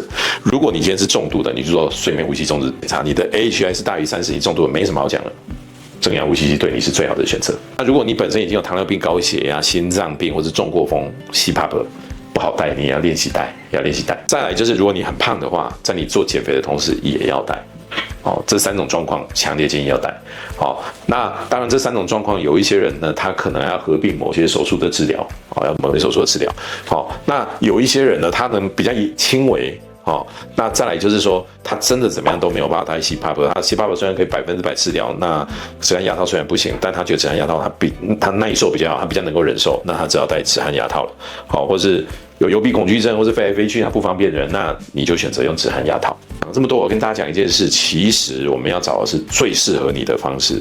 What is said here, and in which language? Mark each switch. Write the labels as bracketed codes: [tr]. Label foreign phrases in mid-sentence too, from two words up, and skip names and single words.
[zh] 如果你今天是重度的，你就說睡眠呼吸中止檢查，你的 AHI 是大於30，你重度的沒什麼好講的，正壓呼吸器對你是最好的選擇。那如果你本身已經有糖尿病、高血壓、心臟病或是中過風 ，CPAP 不好戴，你也要練習戴，再來就是如果你很胖的話，在你做減肥的同時也要戴。哦，這3種狀況強烈建議要戴。好，那當然這3種狀況有一些人呢，他可能要合併某些手術的治療，要某些手術的治療。好，那有一些人呢，他能比較輕微。好，那再來就是說，他真的怎麼樣都沒有辦法戴 CPAP。他 CPAP 雖然可以100%治療，那止鼾牙套雖然不行，但他覺得止鼾牙套他耐受比較好，他比較能夠忍受，那他只好戴止鼾牙套了。好，或是有幽閉恐懼症，或是飛來飛去他不方便的人，那你就選擇用止鼾牙套。講這麼多，我跟大家講一件事，其實我們要找的是最適合你的方式。